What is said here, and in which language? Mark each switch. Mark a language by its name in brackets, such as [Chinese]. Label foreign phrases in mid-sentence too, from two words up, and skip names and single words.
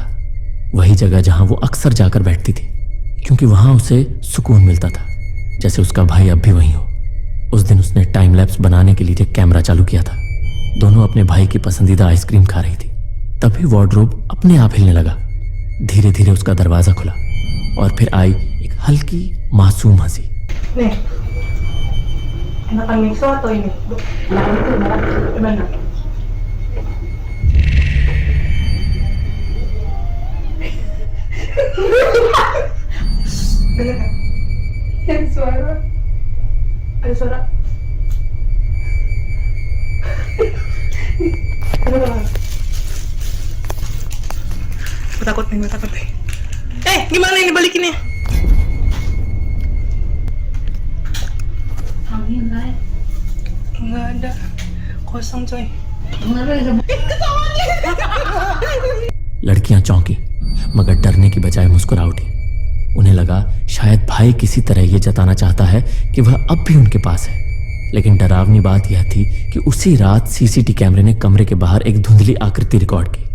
[Hindi] वही जगह जहां वो अक्सर जाकर बैठती थी, क्योंकि वहां उसे सुकून मिलता था, जैसे उसका भाई अब भी वहीं हो। उस दिन उसने [English] time lapse [Hindi] बनाने के लिए कैमरा चालू किया था। दोनों अपने भाई की पसंदीदा आइसक्रीम खा रही थी। तभी वार्डरोब अपने आप हिलने लगा। धीरे धीरे उसका दरवाजा खुला और फिर आई एक हल्की मासूम हंसी। [Indonesian] Nih, enakan mixo atau ini? Nah, itu gimana? Dengar nggak? Ada suara. Ada suara. Dengar nggak? Gue takut nih. Gimana ini balikinnya? Nggak ada, kosong coy. [Hindi] लड़कियां चौंकी, मगर डरने की बजाय मुस्कुरा उठी। उन्हें लगा शायद भाई किसी तरह यह जताना चाहता है कि वह अब भी उनके पास है। लेकिन डरावनी बात यह थी कि उसी रात [English] CCTV camera [Hindi] ने कमरे के बाहर एक धुंधली आकृति रिकॉर्ड की।